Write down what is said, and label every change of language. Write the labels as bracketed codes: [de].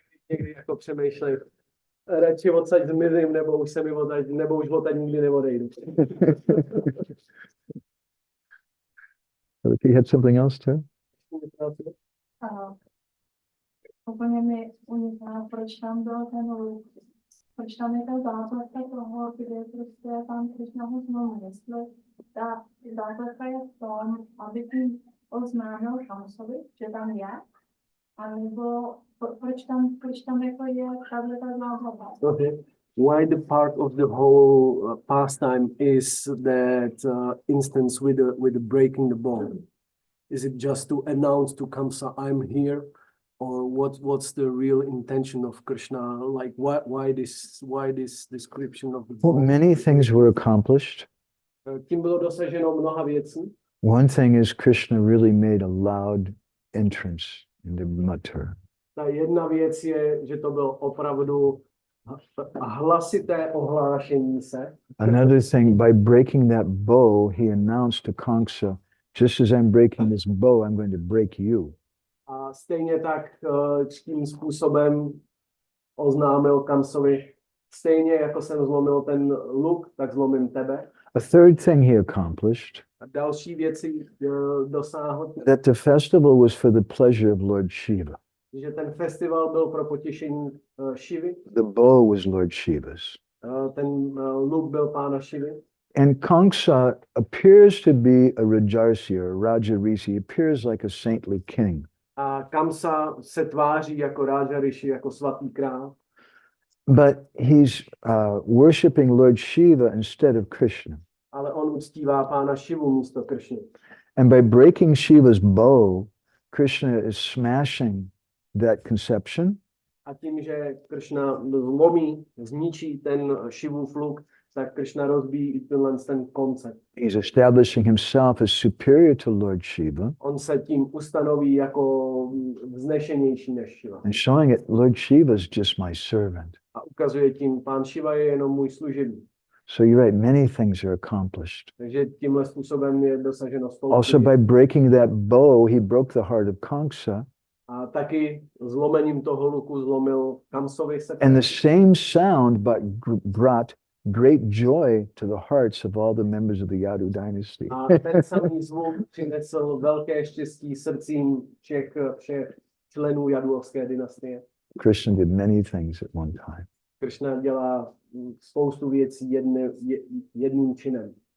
[cs] Někdy jako přemýšlej, radši odsaď zmizím, nebo už se mi odsaď, nebo už odsaď nikdy neodejdu. [en] You had something else too? [cs] Úplně mi uniká, proč tam byl ten luk, proč tam je ta základka toho, kde prostě pan Krishna ho znovu, jestli ta základka je v tom, aby tím oznámil Kamsovi, že tam je, anebo proč tam jako je tato základka. [en] Okay. Why the part of the whole pastime is that instance with the breaking the bow? Is it just to announce to Kamsa, I'm here? Or what's the real intention of Krishna? Like why this description of the bow? Well, many things were accomplished. [cs] Tím bylo dosaženo mnoha věcí. [en] One thing is Krishna really made a loud entrance into Mathura. [cs] Ta jedna věc je, že to bylo opravdu hlasité ohlášení se. [en] Another thing, by breaking that bow, he announced to Kamsa, just as I'm breaking this bow, I'm going to break you. [cs] A stejně tak tím způsobem oznámil Kamsovi, stejně jako jsem zlomil ten luk, tak zlomím tebe. [en] A third thing he accomplished, [cs] A další věci dosáhl, [en] that the festival was for the pleasure of Lord Shiva. [cs] že ten festival byl pro potěšení Shivy, [en] The bow was Lord Shiva's. [cs] ten luk byl pána Shivy. [en] And Kamsa appears to be a 𝗲𝗲𝗁 or 𝗲𝗲𝗁. He appears like a saintly king. [cs] A Kamsa se tváří jako Ráža Rishi, jako svatý král. [en] But he's worshipping Lord Shiva instead of Krishna. [cs] Ale on uctívá pána Shivu místo Krishny. [en] And by breaking Shiva's bow, Krishna is smashing that conception. [cs] A tím, že Krishna zlomí, zničí ten Shivův luk, tak Krishna rozbíjí i ten koncept. [en] He's establishing himself as superior to Lord Shiva. [cs] On se tím ustanoví jako vznešenější než Shiva. [en] And showing it, Lord Shiva is just my servant. [cs] A ukazuje tím, pán Shiva je jenom můj služebník. [en] So you're right, many things are accomplished. [cs] Takže tímhle způsobem je dosaženo spoustu. [en] Also by breaking that bow, he broke the heart of Kamsa. [cs] A taky zlomením toho luku zlomil Kamsovi srdce. [en] And the same sound brought great joy to the hearts of all the members of the Yadu dynasty. [cs] A ten samý zvuk přinesl velké štěstí srdcím všech členů Jaduovské dynastie. [en] Krishna did many things at one time. [cs] Krishna dělá spoustu věcí jedním činem.